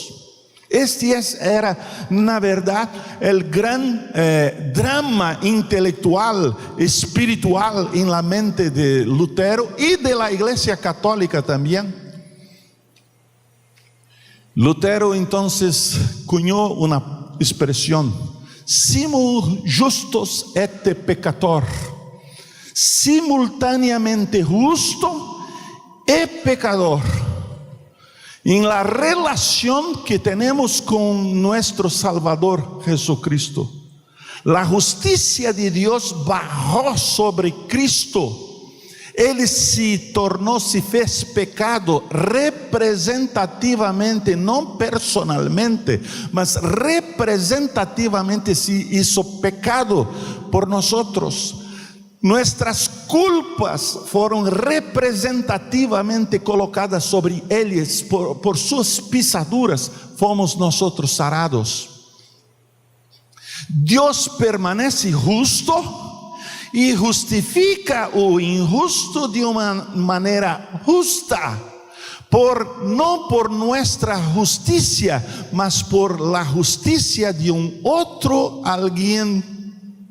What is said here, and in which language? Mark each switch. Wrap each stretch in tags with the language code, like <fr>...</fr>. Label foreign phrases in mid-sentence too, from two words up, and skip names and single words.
<es>Este era, na verdad, el gran drama intelectual, espiritual en la mente de Lutero y de la Iglesia Católica también. Lutero entonces cuñó una expresión:</es> <la>simul justus et peccator,</la> <es>simultáneamente justo y pecador. En la relación que tenemos con nuestro Salvador Jesucristo, la justicia de Dios bajó sobre Cristo. Él se tornó, se fez pecado representativamente, no personalmente, mas representativamente se hizo pecado por nosotros. Nuestras culpas fueron representativamente colocadas sobre ellos, por sus pisaduras fomos nosotros sanados. Dios permanece justo y justifica o injusto de una manera justa, no por nuestra justicia, mas por la justicia de un otro alguien.</es>